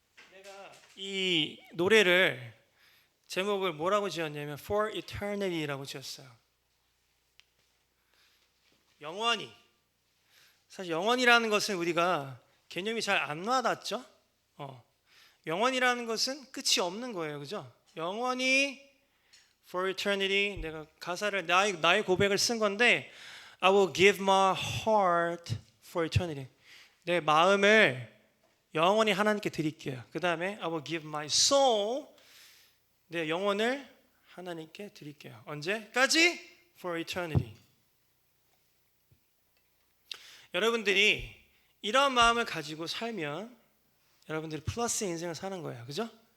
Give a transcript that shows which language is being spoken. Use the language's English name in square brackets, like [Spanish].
[Korean] 내가 이 노래를 제목을 뭐라고 지었냐면 For Eternity라고 지었어요. 영원히. 사실 영원이라는 것은 우리가 개념이 잘 안 와닿죠. 영원이라는 것은 끝이 없는 거예요, 그죠? 영원히 For Eternity. 내가 가사를 나의 고백을 쓴 건데 [English] I will give my heart for eternity. [Korean] 내 마음을 영원히 하나님께 드릴게요. 그 다음에 [English] I will give my soul. [Korean] 내 영혼을 하나님께 드릴게요. 언제까지? [English] For eternity. [Korean] 여러분들이 이런 마음을 가지고 살면 여러분들이 플러스 인생을 사는 거예요. 그죠?